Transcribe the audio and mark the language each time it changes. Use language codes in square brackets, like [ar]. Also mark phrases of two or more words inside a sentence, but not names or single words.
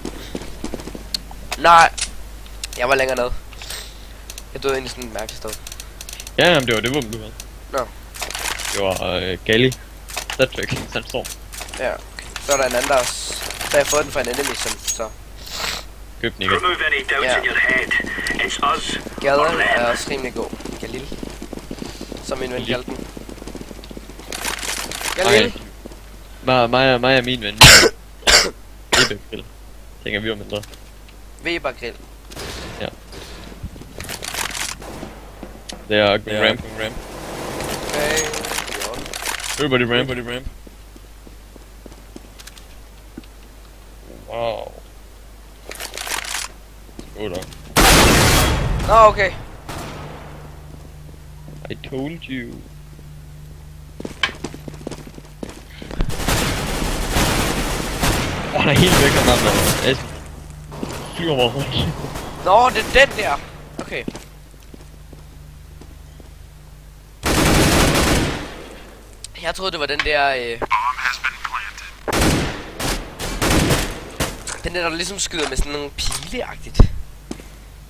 [da] Nej. Jeg var længere ned. Jeg døde ind i sådan et mærkeligt sted. Ja, jamen, det var det våben, du havde. Nå. Det var Gali. Static, Sandstorm. Ja, okay. Så er der en anden, der har jeg fået den fra en enemy, så Køb den igen. [en] Remove any doubts in your head. It's us [da] Gaden [en] or [da] er [en] them. [da] også rimelig god. Galil. Som min ven kaldte den. Galil. Mig og min ven. Weber Grill. Tænker vi om mindre. Weber Grill. Ja. Det er ramp. Okay. [en] Everybody ramp. Wow. [da] Skål. Nå, okay. [en] I told you. [da] Han er helt væk, han er flyver mig rundt. Nå, det er den der. Okay. Jeg troede, det var den der, den der ligesom skyder med sådan nogle pileagtigt.